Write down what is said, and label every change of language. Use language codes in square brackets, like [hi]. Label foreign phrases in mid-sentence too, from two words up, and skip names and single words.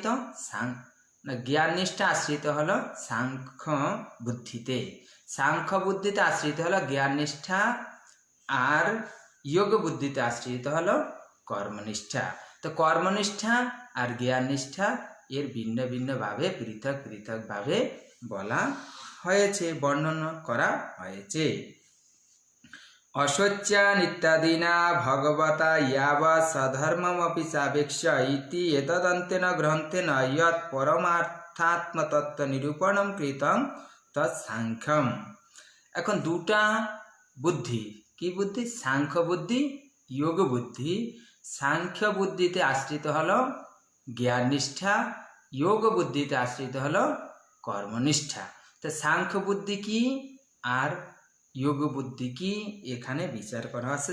[bn] জ্ঞান নিষ্ঠা আশ্রিত হলো সাংখ্য বুদ্ধিতে, সাংখ্য বুদ্ধিতে আশ্রিত হলো জ্ঞান নিষ্ঠা, আর যোগ বুদ্ধিতে আশ্রিত হলো কর্মনিষ্ঠা। তো কর্মনিষ্ঠা আর জ্ঞান নিষ্ঠা এর ভিন্ন ভিন্ন ভাবে, পৃথক পৃথক ভাবে বলা হয়েছে, বর্ণনা করা হয়েছে। [sa] অশোচ্যান ইত্যাদিনা ভগবতা ইয়াবৎ সধর্মমপি সাবেক্ষ্য ইতি এতদন্তেন গ্রন্থেন ইয়ৎ পরমার্থাত্মতত্ত্ব নিরূপণম কৃতং তৎ সাংখ্যম। [bn] এখন দুটা বুদ্ধি, কি বুদ্ধি? সাংখ্য বুদ্ধি, যোগ বুদ্ধি। সাংখ্য বুদ্ধিতে আশ্রিত হলো জ্ঞান নিষ্ঠা, যোগ বুদ্ধিতে আশ্রিত হলো কর্মনিষ্ঠা। তো সাংখ্য বুদ্ধি কি আর যোগ বুদ্ধি কি এখানে বিচার করা আছে।